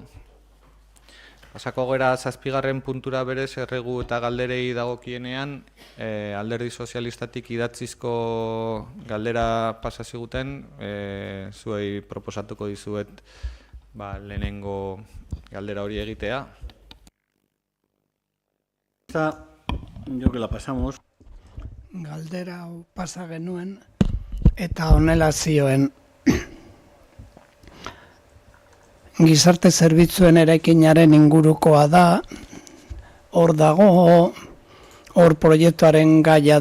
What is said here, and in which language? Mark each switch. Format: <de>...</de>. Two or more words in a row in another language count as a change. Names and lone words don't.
<eu>Pasako gera 7. puntura berez erregu eta galderei dagokienean, Alderdi Sozialistatik idatzizko galdera pasa ziguten, zuei proposatuko dizuet lehenengo galdera hori egitea.</eu> <es>Yo que la pasamos.</es> <eu>Galdera hau pasa genuen eta honela zioen. Gizarte zerbitzuen eraikinaren ingurukoa da, hor dago, hor proiektuaren gaia</eu>